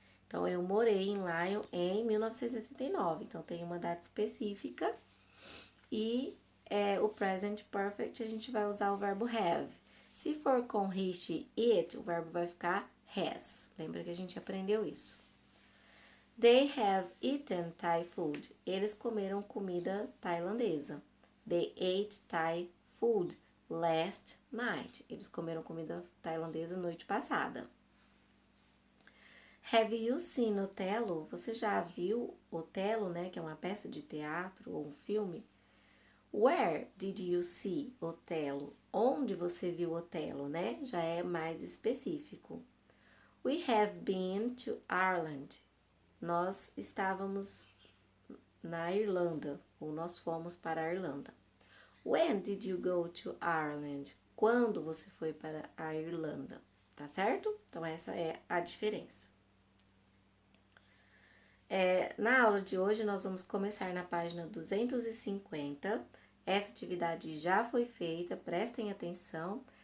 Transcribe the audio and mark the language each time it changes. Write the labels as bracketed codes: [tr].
[pt] Então, eu morei em Lyon em 1989. Então, tem uma data específica. E o present perfect, a gente vai usar o verbo have. Se for com he, it, o verbo vai ficar has. Lembra que a gente aprendeu isso? [en] They have eaten Thai food. [pt] Eles comeram comida tailandesa. [en] They ate Thai food last night. [pt] Eles comeram comida tailandesa noite passada. [en] Have you seen Othello? [pt] Você já viu Othello, né? Que é uma peça de teatro ou um filme. [en] Where did you see Othello? [pt] Onde você viu Othello, né? Já é mais específico. [en] We have been to Ireland. [pt] Nós estávamos na Irlanda, ou nós fomos para a Irlanda. [en] When did you go to Ireland? [pt] Quando você foi para a Irlanda, tá certo? Então, essa é a diferença. Na aula de hoje, nós vamos começar na página 250. Essa atividade já foi feita, prestem atenção.